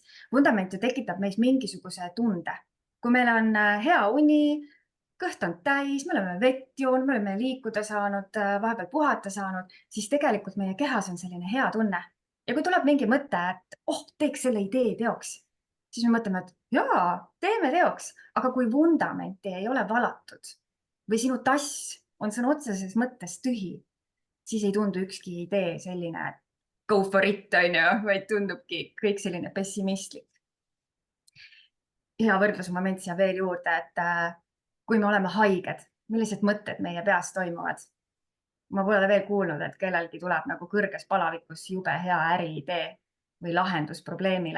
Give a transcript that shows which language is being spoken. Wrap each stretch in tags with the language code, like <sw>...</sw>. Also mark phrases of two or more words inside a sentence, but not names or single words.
<et>Vundament ju tekitab meis mingisuguse tunde. Kui meil on hea uni, kõht on täis, me oleme vett joonud, me oleme liikuda saanud, vahepeal puhata saanud, siis tegelikult meie kehas on selline hea tunne. Ja kui tuleb mingi mõte, et teeks selle idee teoks, siis me mõtleme, et jaa, teeme teoks, aga kui vundamenti ei ole valatud või sinu tass on sõna otseses mõttes tühi, siis ei tundu ükski idee selline, et</et> <en>go for it,</en> <et>on ju, vaid tundubki kõik selline pessimistlik. Hea võrdlusmoment siia veel juurde, et kui me oleme haiged, millised mõtted meie peas toimuvad. Ma pole veel kuulnud, et kellelgi tuleb nagu kõrges palavikus jube hea äriidee või lahendus probleemile.</et>